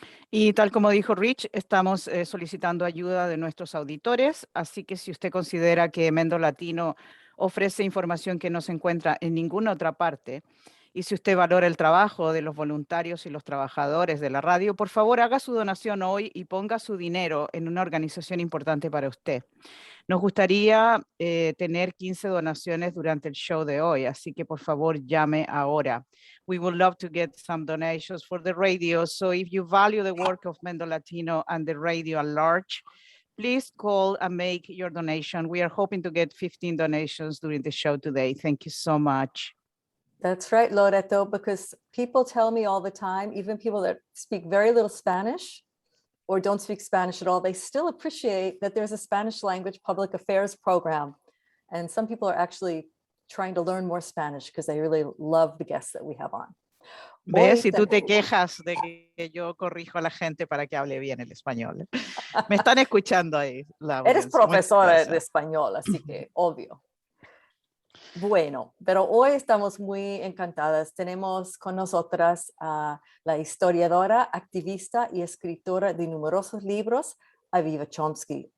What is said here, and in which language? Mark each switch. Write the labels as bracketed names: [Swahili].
[Spanish] Y tal como dijo Rich, estamos solicitando ayuda de nuestros auditores, así que si usted considera que Mendo Latino ofrece información que no se encuentra en ninguna otra parte, y si usted valora el trabajo de los voluntarios y los trabajadores de la radio, por favor haga su donación hoy y ponga su dinero en una organización importante para usted. Nos gustaría tener 15 donaciones durante el show de hoy, así que por favor llame ahora. [English] We would love to get some donations for the radio, so if you value the work of Mendo Latino and the radio at large, please call and make your donation. We are hoping to get 15 donations during the show today. Thank you so much. That's right, Loreto, because people tell me all the time, even people that speak very little Spanish or don't speak Spanish at all, they still appreciate that there's a Spanish language public affairs program. And some people are actually trying to learn more Spanish because they really love the guests that we have on. [Spanish] ¿Ves? Si tú te quejas de que yo corrijo a la gente para que hable bien el español. Me están escuchando ahí. Eres profesora de español, así que obvio. Bueno, pero hoy estamos muy encantadas. Tenemos con nosotras a la historiadora, activista y escritora de numerosos libros, Aviva Chomsky.